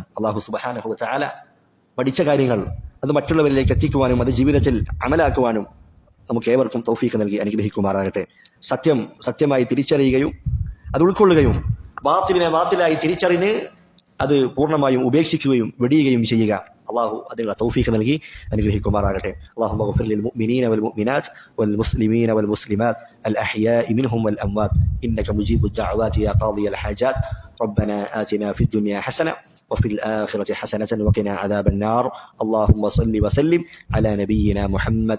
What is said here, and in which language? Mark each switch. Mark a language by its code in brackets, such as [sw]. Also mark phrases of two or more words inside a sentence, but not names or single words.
[ar] الله سبحانه وتعالى [ml] പഠിച്ച കാര്യങ്ങൾ അത് മറ്റുള്ളവരിലേക്ക് എത്തിക്കുവാനും അത് ജീവിതത്തിൽ അമലാക്കുവാനും നമുക്ക് ഏവർക്കും തൗഫീഖ് നൽകി അനുഗ്രഹിക്കുമാറാകട്ടെ. സത്യം സത്യമായി തിരിച്ചറിയുകയും അത് ഉൾക്കൊള്ളുകയും ബാത്തിലിനെ ബാത്തിലായി തിരിച്ചറിഞ്ഞ് അത് പൂർണ്ണമായും ഉപേക്ഷിക്കുകയും വെടിയുകയും ചെയ്യുക. അള്ളാഹു അതിനുള്ള തൗഫീഖ് നൽകി അനുഗ്രഹിക്കുമാറാകട്ടെ. [ar] اللهم اغفر للمؤمنين والمؤمنات والمسلمين والمسلمات الأحياء منهم والأموات إنك مجيب الدعوات يا قاضي الحاجات. ربنا آتنا في الدنيا حسنة وفي الآخرة حسنة وقنا عذاب النار. اللهم صل وسلم على نبينا محمد.